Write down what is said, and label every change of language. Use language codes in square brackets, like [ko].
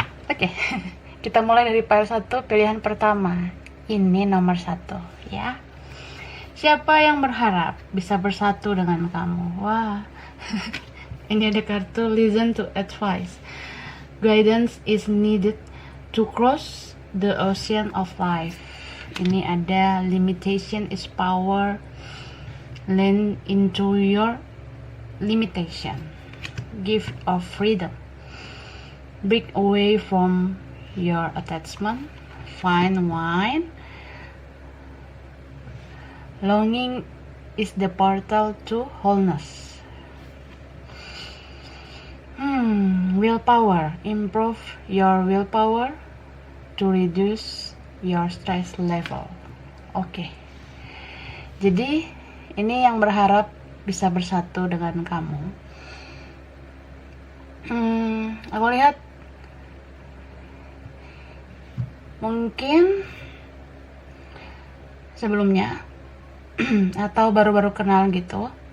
[id] Oke, kita mulai dari pile 1, pilihan pertama. Ini nomor 1 ya. Siapa yang berharap bisa bersatu dengan kamu? Wah. Ini ada kartu [en] listen to advice. Guidance is needed to cross the ocean of life. [id] Ini ada [en] limitation is power. Lean into your limitation. Gift of freedom. Break away from your attachment. Find wine. Longing is the portal to wholeness. Willpower. Improve your willpower to reduce your stress level. [id] Oke. Jadi ini yang berharap bisa bersatu dengan kamu. Aku lihat mungkin sebelumnya atau baru-baru kenal gitu.